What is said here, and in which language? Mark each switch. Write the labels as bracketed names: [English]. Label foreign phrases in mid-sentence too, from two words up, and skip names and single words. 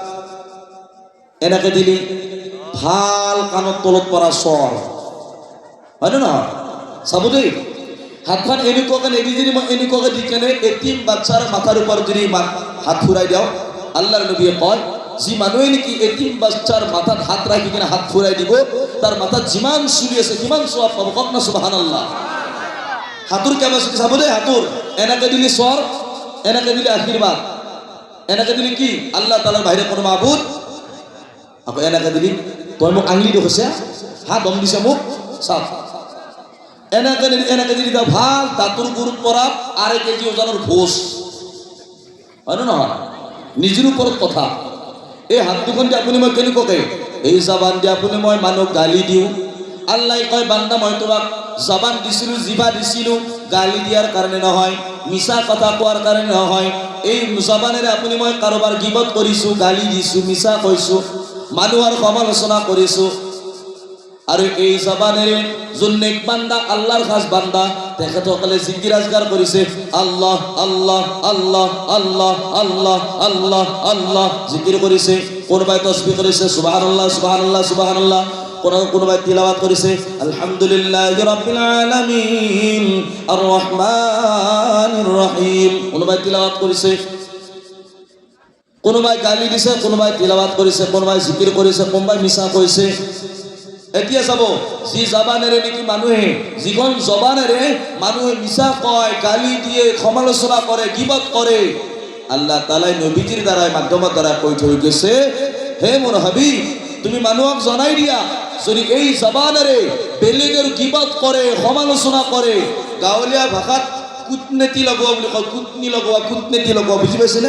[Assamese] এনেকে দিলি ভাল কাণত তলত পৰা স্বৰ হয় না নহয়? চাব দেই, হাতখন এনেকুৱাকে নেদি যদি মই এনেকুৱাকে দি কেনে এটিম বাচ্চাৰ মাথাৰ ওপৰত যদি হাত ফুৰাই দিওঁ, আল্লাহর নবীয়ে কয় যি মানুহে নেকি এটিম বাচ্চাৰ মাথাত হাত ৰাখি কিনে হাত ফুৰাই দিব তাৰ মাথাত যিমান চুলি আছে সিমান সওয়াব পাব। কওক না সুবহানাল্লাহ। হাতুর ক্যাপাসিটি চাব দেই, হাতুর এনেকে দিলি স্বৰ, এনেকে দিলি আশীর্বাদ, এনেকে দিলি কি আল্লাহ তাআলার বাহিরে কোনো মাবুদ। আকৌ এনেকে দিলি তই মোক আঙুলি দেখছে, হা দম দিছে মোক চাপ, এনেকে দিলি তা ভাল দাঁতৰ গুৰুত পৰা 2.5 কেজি ওজনৰ ভোজ হয় না নহয়? নিজের ওপৰত কথা। এই হাত দুখন দি আপুনি মই কেনেকুৱাকে এই জবান দি আপুনি মই মানুহক গালি দিওঁ। আল্লাহ কয় বান্দা মই তোমাক জবান দিছিলো, জিভা দিছিলো, গালি দিয়ার কারণে নহয়, মিছা কথা কোৱাৰ কারণে নহয়। এই জবানেৰে আপুনি মই কাৰোবাৰ গিবত কৰিছো, গালি দিছো, মিছা কৈছো, মানুহৰ সমালোচনা কৰিছো। আৰু এই জবানেৰে যোন নেক বান্দা, আল্লাহর খাস বান্দা, তেখেতসকলে জিকির আজগার কৰিছে, আল্লাহ আল্লাহ আল্লাহ আল্লাহ আল্লাহ আল্লাহ আল্লাহ জিকির কৰিছে। কোনোবাই তসবিহ কৰিছে সুবহানাল্লাহ সুবহানাল্লাহ সুবহানাল্লাহ, কোনোবাই তিলাওয়াত করেছে [Arabic] الحمد لله رب العالمين الرحمن الرحيم, [Assamese] কোনোবাই তিলাওয়াত করেছে, কোনোবাই গালি দিছে, কোনোবাই তিলাওয়াত করেছে, কোনোবাই জিকির করেছে, কোনোবাই মিছা কৈছে। এতিয়া চাব যি জবানেৰে নেকি মানুহে, যিখন জবানেৰে মানুহে মিছা কয়, গালি দিয়ে, সমালোচনা কৰে, গিবত কৰে, আল্লাহ তাআলাই নবীজিৰ দ্বাৰা মাধ্যমৰ দ্বাৰা কৈ থৈ গৈছে, হে মোৰ হাবিব তুমি মানুহক জনাই দিয়া যদি এই জবানেৰে বেলেগৰ গিবত কৰে, সমালোচনা কৰে, গাঁৱলীয়া ভাষাত কুটনীতি লগোৱা বুলি কয়, কুটনি লগোৱা, কুটনীতি লগোৱা, বুজি পাইছেনে?